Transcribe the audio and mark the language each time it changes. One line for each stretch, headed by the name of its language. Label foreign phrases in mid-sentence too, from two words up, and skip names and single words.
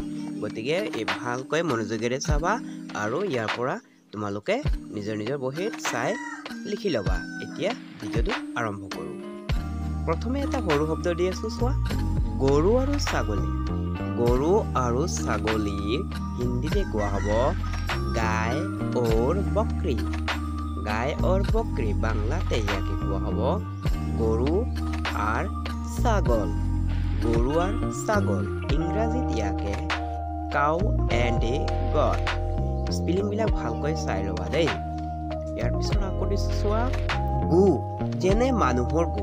Assamese: গতিকে ভালকৈ মনোযোগেৰে চাবা আৰু ইয়াৰ পৰা তোমালোকে নিজৰ বহীত চাই লিখি ল'বা। এতিয়া ভিডিঅ'টো আৰম্ভ কৰোঁ। প্ৰথমে এটা সৰু শব্দ দি আছো চোৱা, গৰু আৰু ছাগলী। গৰু আৰু ছাগলীৰ হিন্দীতে কোৱা হ'ব
Hindi: गाय और बकरी। गाय और बकरी
Assamese: বাংলাতে ইয়াকে কোৱা হ'ব
Bangla: গৰু আর ছাগল। গৰু আর ছাগল
Assamese: ইংৰাজীত ইয়াকে
English: cow and goat.
Assamese: স্পেলিংবিলাক ভালকৈ চাই ল'বা দেই। ইয়াৰ পিছত আকৌ দিছো চোৱা, গু যেনে মানুহৰ গু।